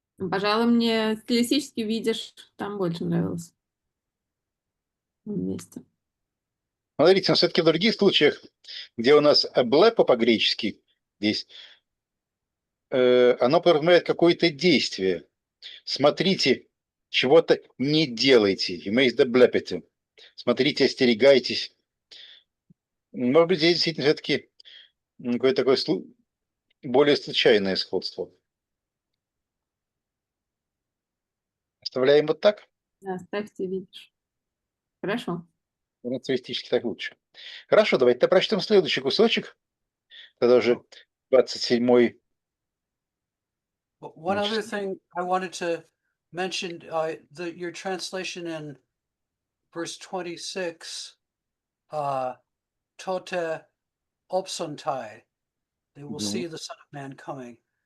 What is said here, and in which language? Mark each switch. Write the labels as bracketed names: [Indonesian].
[Russian] Пожалуй, мне стилистически «видишь» там больше нравилось вместе. Смотрите, но все-таки в других случаях, где у нас «блепо» по-гречески, здесь оно подразумевает какое-то действие. Смотрите, чего-то не делайте. [English] You may the [Russian] Смотрите, остерегайтесь. Может быть, здесь действительно все-таки какое-то такое более случайное сходство. Оставляем вот так? Да, ставьте «видишь». Хорошо. Натуристически так лучше. Хорошо, давайте прочтем следующий кусочек. Тогда уже 27-й. [English] One other thing I wanted to mention, your translation in verse 26, tote opsontai, they will see the Son of Man coming.